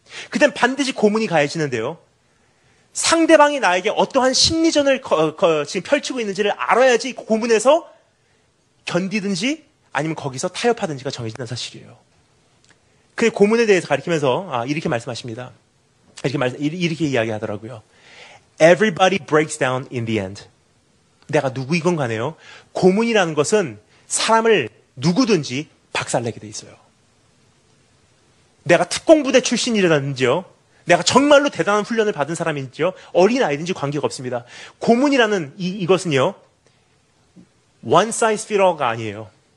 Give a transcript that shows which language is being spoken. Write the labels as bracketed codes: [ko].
[ko] 그땐 반드시 고문이 가해지는데요, 상대방이 나에게 어떠한 심리전을 지금 펼치고 있는지를 알아야지 고문에서 견디든지 아니면 거기서 타협하든지가 정해진다는 사실이에요. 그 고문에 대해서 가르치면서 이렇게 말씀하십니다. 이렇게 이야기하더라고요. [en] Everybody breaks down in the end. [ko] 내가 누구이건 간에요, 고문이라는 것은 사람을 누구든지 박살내게 돼 있어요. 내가 특공부대 출신이라든지요, 내가 정말로 대단한 훈련을 받은 사람인지요, 어린아이든지 관계가 없습니다. 고문이라는 이것은요, [en] one size fit all [ko] 가 아니에요.